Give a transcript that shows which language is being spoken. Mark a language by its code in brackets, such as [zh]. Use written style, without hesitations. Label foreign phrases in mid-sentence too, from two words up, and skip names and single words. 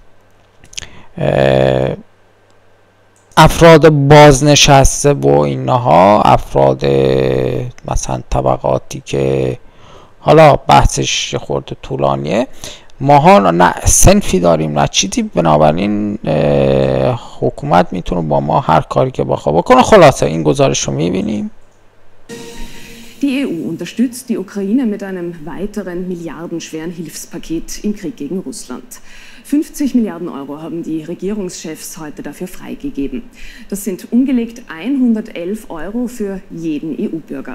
[fa] افراد بازنشسته و اینها، افراد مثلا طبقاتی که حالا بحثش خورده طولانیه، ماها نه صنفی داریم نه چیزی، بنابراین حکومت میتونه با ما هر کاری که بخواد بکنه. خلاصه این گزارش رو میبینیم. [de] Die EU unterstützt die Ukraine mit einem weiteren milliardenschweren Hilfspaket im Krieg gegen Russland. 50 Milliarden Euro haben die Regierungschefs heute dafür freigegeben. Das sind umgelegt 111 Euro für jeden EU-Bürger.